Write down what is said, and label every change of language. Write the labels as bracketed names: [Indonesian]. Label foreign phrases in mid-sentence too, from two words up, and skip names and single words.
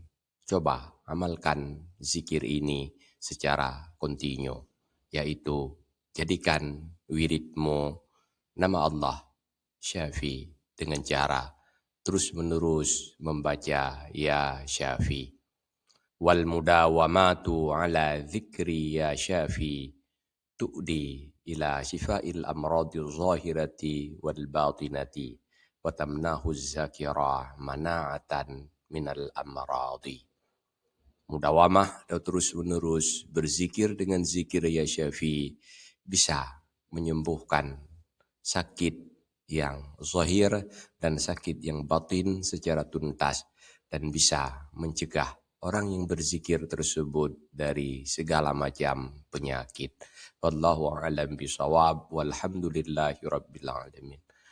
[Indonesian] Coba amalkan zikir ini secara kontinu, yaitu jadikan wiridmu nama Allah Syafi dengan cara terus-menerus membaca [Arabic] يا شافي. والمداومة على ذكر يا شافي تؤدي إلى شفاء الأمراض الظاهرة والباطنة وتمنح الذاكر مناعة من الأمراض. [Indonesian] Mudawamah dan terus-menerus berzikir dengan zikir [Arabic] يا شافي [Indonesian] bisa menyembuhkan sakit yang zahir dan sakit yang batin secara tuntas dan bisa mencegah orang yang berzikir tersebut dari segala macam penyakit. [Arabic] والله أعلم بالصواب والحمد لله رب العالمين.